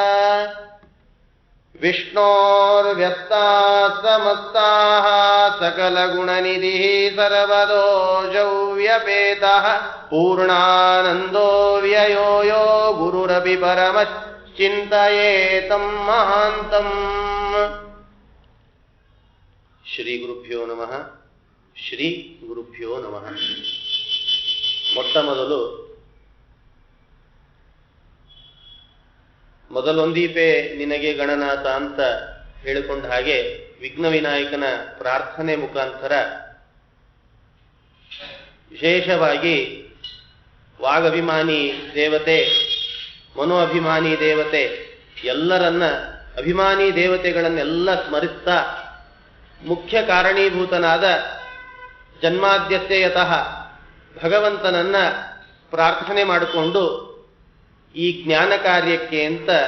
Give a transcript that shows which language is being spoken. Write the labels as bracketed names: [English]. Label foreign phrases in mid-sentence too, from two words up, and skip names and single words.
[Sanskrit] विष्णोर्व्यस्ताः समस्ताः सकलगुणनिधिः सर्वदोषौ व्यपेतः पूर्णानन्दो व्ययो यो गुरुरपि परमश्चिन्तयेतं महान्तम्. श्री गुरुभ्यो नमः. श्री गुरुभ्यो नमः. [Kannada] ಮೊಟ್ಟ ಮೊದಲೊಂದೀಪೆ ನಿನಗೆ ಗಣನಾಥ ಅಂತ ಹೇಳಿಕೊಂಡ ಹಾಗೆ ವಿಘ್ನ ವಿನಾಯಕನ ಪ್ರಾರ್ಥನೆ ಮುಖಾಂತರ ವಿಶೇಷವಾಗಿ ವಾಗಭಿಮಾನಿ ದೇವತೆ, ಮನೋ ಅಭಿಮಾನಿ ದೇವತೆ, ಎಲ್ಲರನ್ನ ಅಭಿಮಾನಿ ದೇವತೆಗಳನ್ನೆಲ್ಲ ಸ್ಮರಿಸ್ತಾ ಮುಖ್ಯ ಕಾರಣೀಭೂತನಾದ [Sanskrit] जन्माद्यस्य यतः [Kannada] ಭಗವಂತನನ್ನ ಪ್ರಾರ್ಥನೆ ಮಾಡಿಕೊಂಡು ಈ ಜ್ಞಾನ ಕಾರ್ಯಕ್ಕೆ ಅಂತ